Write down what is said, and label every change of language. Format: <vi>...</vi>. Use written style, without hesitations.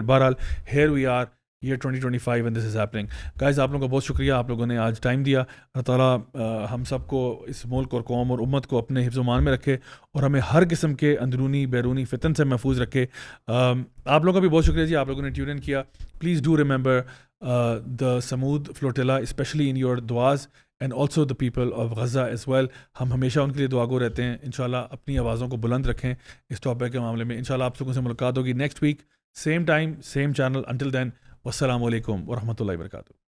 <en>But بہرحال here we are, یہ 2025 and this is happening.</en> <ur>Guys آپ لوگوں کا بہت شکریہ, آپ لوگوں نے آج ٹائم دیا. اللہ تعالیٰ ہم سب کو, اس ملک اور قوم اور امت کو اپنے حفظ و امان میں رکھے, اور ہمیں ہر قسم کے اندرونی بیرونی فتن سے محفوظ رکھے. آپ لوگوں کا بھی بہت شکریہ جی, آپ لوگوں نے ٹیون ان کیا.</ur> <en>Please do remember the Sumud flotilla especially in your دعاز, and also the people of Gaza as well.</en> <ur>ہم ہمیشہ ان کے لیے دعا گو رہتے ہیں. انشاءاللہ اپنی آوازوں کو بلند رکھیں اس ٹاپک کے معاملے میں. انشاءاللہ آپ لوگوں سے ملاقات ہوگی</ur> <en>Next week, same time same channel. Until then,</en> <ur>والسلام علیکم ورحمۃ اللہ وبرکاتہ.</ur>